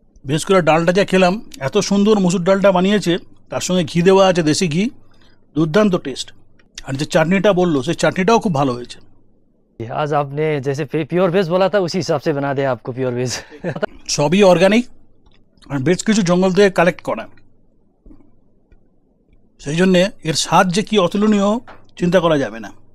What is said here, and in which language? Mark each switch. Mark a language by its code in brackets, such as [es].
[bn] বেশ করে ডালটা যা খেলাম, এত সুন্দর মসুর ডালটা বানিয়েছে, তার সঙ্গে ঘি দেওয়া আছে, দেশি ঘি, দুর্দান্ত টেস্ট। আর যে চাটনিটা বললো, সেই চাটনিটাও খুব ভালো হয়েছে। [hi] आज आपने जैसे प्योर वेज बोला था, उसी हिसाब से बना दिया आपको प्योर वेज। [bn] সবই অর্গানিক আর বেশ কিছু জঙ্গল থেকে কালেক্ট করা, সেই জন্যে এর স্বাদ যে কি অতুলনীয় চিন্তা করা যাবে না।